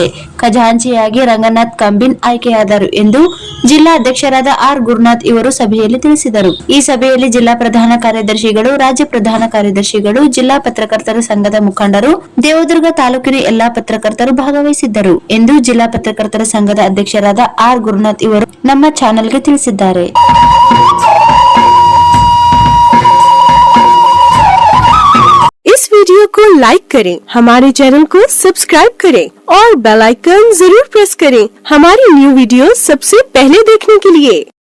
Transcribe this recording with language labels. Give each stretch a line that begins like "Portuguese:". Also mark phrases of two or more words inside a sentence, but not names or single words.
Kannada: ಖಜಾಂಚಿಯಾಗಿ ರಂಗನಾಥ್ ಕಂಬಿನ್ ಆಯ್ಕೆಯಾದರು ಎಂದು ಜಿಲ್ಲಾ ಅಧ್ಯಕ್ಷರಾದ ಆರ್ ಗುರುನಾಥ್ ಇವರು ಸಭೆಯಲ್ಲಿ ತಿಳಿಸಿದರು. ಈ ಸಭೆಯಲ್ಲಿ ಜಿಲ್ಲಾ ಪ್ರಧಾನ ಕಾರ್ಯದರ್ಶಿಗಳು, ರಾಜ್ಯ ಪ್ರಧಾನ ಕಾರ್ಯದರ್ಶಿಗಳು, ಜಿಲ್ಲಾ ಪತ್ರಕರ್ತರ ಸಂಘದ ಮುಖಂಡರು, ದೇವದುರ್ಗ ತಾಲೂಕಿನ ಎಲ್ಲಾ ಪತ್ರಕರ್ತರು ಭಾಗವಹಿಸಿದ್ದರು ಎಂದು ಜಿಲ್ಲಾ ಪತ್ರಕರ್ತರ ಸಂಘದ ಅಧ್ಯಕ್ಷರಾದ ಆರ್ ಗುರುನಾಥ್ ಇವರು ನಮ್ಮ ಚಾನೆಲ್ಗೆ ತಿಳಿಸಿದ್ದಾರೆ.
Hindi: इस वीडियो को लाइक करें, हमारे चैनल को सब्सक्राइब करें और
English: bell icon
Hindi: जरूर प्रेस करें हमारी
English: new video
Hindi: सबसे पहले देखने के लिए।